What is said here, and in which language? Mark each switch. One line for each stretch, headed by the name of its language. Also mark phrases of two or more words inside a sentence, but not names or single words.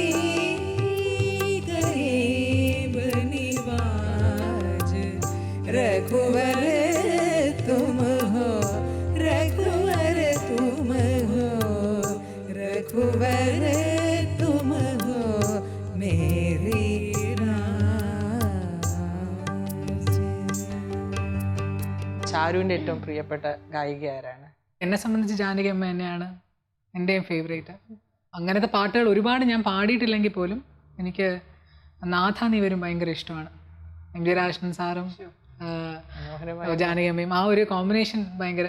Hindi: गरीब निवाज, रघुवर तुम हो, रघुवर तुम हो, रघुवर तुम हो मेरी राज.
Malayalam: ചാരുവിൻ്റെ ഏറ്റവും പ്രിയപ്പെട്ട ഗായിക ആരാണ്? എന്നെ സംബന്ധിച്ച് ജാനകി അമ്മ തന്നെയാണ് എൻ്റെയും ഫേവറേറ്റ്. അങ്ങനത്തെ പാട്ടുകൾ ഒരുപാട് ഞാൻ പാടിയിട്ടില്ലെങ്കിൽ പോലും എനിക്ക് നാഥ നീ വരും ഭയങ്കര ഇഷ്ടമാണ്. എം ജി രാജൻ സാറും ജാനകി അമ്മയും ആ ഒരു കോമ്പിനേഷൻ ഭയങ്കര.